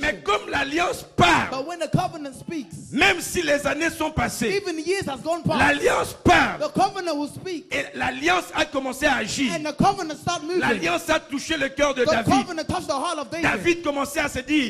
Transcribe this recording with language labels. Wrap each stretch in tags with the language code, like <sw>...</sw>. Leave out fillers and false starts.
<fr>Mais comme l'alliance parle,</fr> <en>But when the covenant speaks,</en> <fr>même si les années sont passées,</fr> <en>even years has gone past,</en> <fr>l'alliance parle.</fr> <en>the covenant will speak.</en> <fr>Et l'alliance a commencé à agir.</fr> <en>And the covenant start moving.</en> <fr>L'alliance a touché le cœur de</fr> <en>The</en> <fr>David.</fr> <en>covenant touched the heart of David.</en> <fr>David commençait à se dire,</fr>